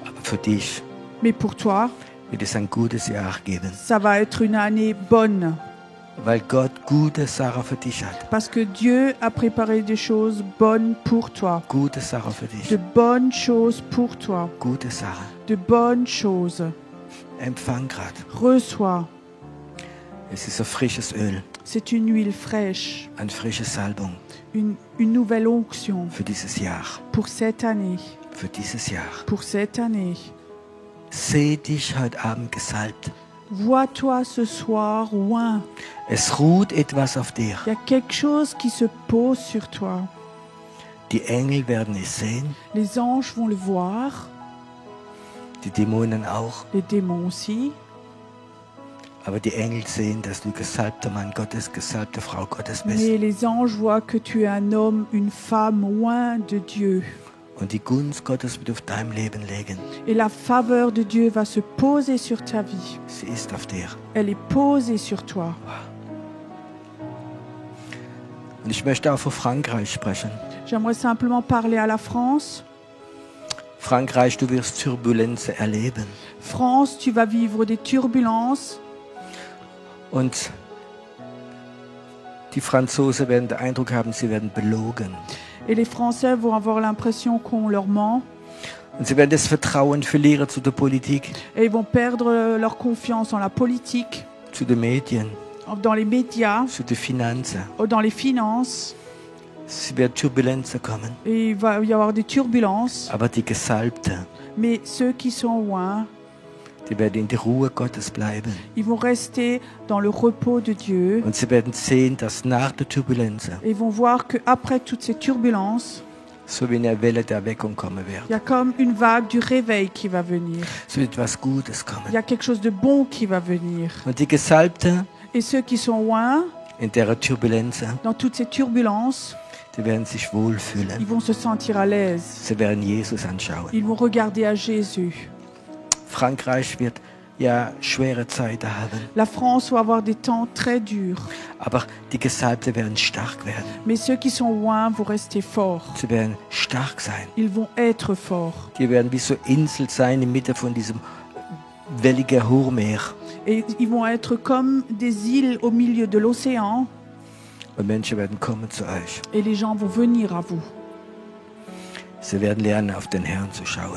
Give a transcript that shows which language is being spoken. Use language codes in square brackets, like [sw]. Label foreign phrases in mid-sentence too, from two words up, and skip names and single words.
[de] Aber für dich [fr] Mais pour toi, [de] wird es ein gutes Jahr geben. [fr] ça va être une année bonne. [de] Weil Gott gute Sachen für dich hat. [fr] Parce que Dieu a préparé des choses bonnes pour toi. [de] Gute Sachen für dich. [fr] De bonnes choses pour toi. [de] Gute Sachen. [fr] De bonnes choses. [de] Empfang grad. [fr] Reçois. [de] Es ist ein frisches Öl. [fr] C'est une huile fraîche. [de] Eine frische Salbung. [fr] Une nouvelle onction. [de] Für dieses Jahr. [fr] Pour cette année. [de] Für dieses Jahr. [fr] Pour cette année. [de] Seh dich heute Abend gesalbt. [fr] Vois-toi ce soir oint. [de] Es ruht etwas auf dir. [fr] Il y a quelque chose qui se pose sur toi. [de] Die Engel werden es sehen, [fr] Les anges vont le voir, [de] die Dämonen auch. [fr] les démons aussi. [de] Aber die Engel sehen, dass du gesalbter Mann Gottes, gesalbte Frau Gottes bist. [fr] Mais les anges voient que tu es un homme, une femme oint de Dieu. [de] Und die Gunst Gottes wird auf deinem Leben liegen. [fr] Et la faveur de Dieu va se poser sur ta vie. [de] Sie ist auf dir. [fr] Elle est posée sur toi. [de] Und ich möchte auch für Frankreich sprechen. [fr] J'aimerais simplement parler à la France. [de] Frankreich, du wirst Turbulenzen erleben. [fr] France, tu vas vivre des turbulences. [de] Und die Franzosen werden den Eindruck haben, sie werden belogen. [fr] Et les Français vont avoir l'impression qu'on leur ment. [de] Und sie werden das Vertrauen verlieren zu der Politik, [fr] Et ils vont perdre leur confiance en la politique, [de] zu den Medien, [fr] dans les médias, [de] zu den Finanzen. [fr] dans les finances. [de] Es werden Turbulenzen kommen. [fr] Et il va y avoir des turbulences. [de] Aber die Gesalbten, [fr] Mais ceux qui sont oints, [de] die werden in der Ruhe Gottes bleiben. [fr] ils vont rester dans le repos de Dieu. [de] Und sie werden sehen, dass nach der Turbulenzen [fr] Et ils vont voir qu'après toutes ces turbulences, [de] so wie eine Welle der Erweckung kommen [fr] il [de] wird. [fr] y a comme une vague du réveil qui va venir. [de] Es wird etwas Gutes [fr] Il y [de] kommen. [fr] a quelque chose de bon qui va venir. [de] Und die Gesalbten [fr] Et ceux qui sont oints, [de] in der Turbulenzen, [fr] dans toutes ces turbulences, [de] die werden sich wohlfühlen. [fr] ils vont se sentir à l'aise. [de] Sie werden Jesus anschauen. [fr] Ils vont regarder à Jésus. [de] Frankreich wird ja schwere Zeiten haben. [fr] La France va avoir des temps très durs. [de] Aber die Gesalbten werden stark werden. [fr] Mais ceux qui sont oints vont rester forts. [de] Sie werden stark sein. [fr] Ils vont être forts. [de] Die werden wie so Insel sein in Mitte von diesem welligen Hochmeer. [fr] Et ils vont être comme des îles au milieu de l'océan. [de] Und Menschen werden kommen zu euch. [fr] Et les gens vont venir à vous. [de] Sie werden lernen, auf den Herrn zu schauen.